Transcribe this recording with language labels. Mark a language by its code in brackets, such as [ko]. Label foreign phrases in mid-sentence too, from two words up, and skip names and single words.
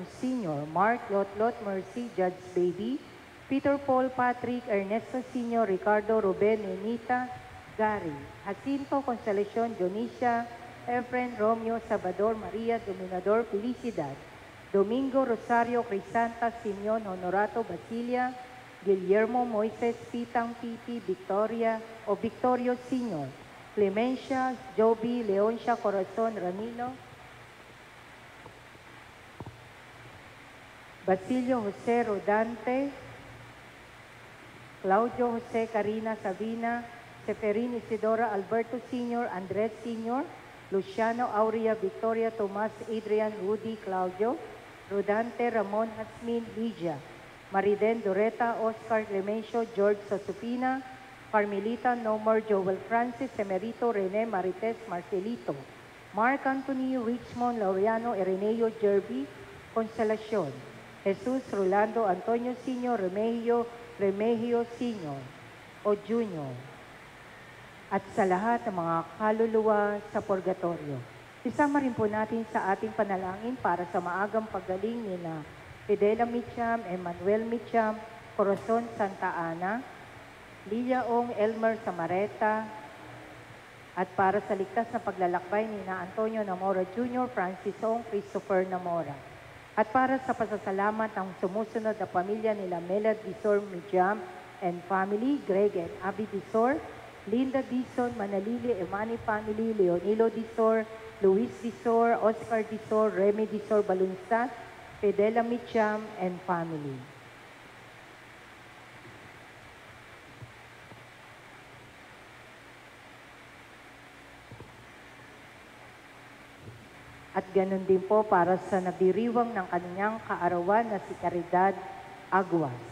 [tl] Sr., Mark, Lotlot, Mercy, Judge Baby, Peter Paul, Patrick, Ernesto Sr., Ricardo, Ruben, Nenita, Gary, Jacinto, Consolacion, Dionisia, Efren, Romeo, Salvador, Maria, Dominador, Felicidad, Domingo, Rosario, Crisanta, Simeon, Honorato, Basilia, Guillermo, Moises, Pitang, Piti, Victoria, o Victorio Sr., Clemencia, Joby, Leoncia, Corazon, Ramilo, Basilio Jose Rodante, Claudio Jose, Karina Sabina, Seferin Isidora, Alberto Sr., Andres Sr., Luciano Aurea, Victoria, Tomas, Adrian, Rudy, Claudio, Rodante, Ramon, Hasmin, Lydia, Mariden Doreta, Oscar Clemencio, George Sosupina, Carmelita Nomor, Joel Francis, Emerito, Rene Marites Marcelito, Mark Anthony, Richmond Laureano, Ireneo Jerby, Consolacion, Jesus Rolando Antonio Sr., Remigio Sr. o Junior, at sa lahat ng mga kaluluwa sa purgatorio. Isama rin po natin sa ating panalangin para sa maagang paggaling nila Fidela Micham, Emmanuel Micham, Corazon Santa Ana, Lilia Ong, Elmer Samareta, at para sa ligtas na paglalakbay ni na Antonio Namora Jr., Francis Ong, Christopher Namora. At para sa pasasalamat ng sumusunod na pamilya nila Melad Dizor Micham [en] and family, [tl] Greg and Abby Dizor, Linda Dizon, Manalili, Emani family, Leonilo Dizor, Luis Dizor, Oscar Dizor, Remy Dizor Balunsat, Fidela Micham [en] and family. [tl] At ganun din po para sa nagdiriwang ng kanyang kaarawan na si Caridad Aguas.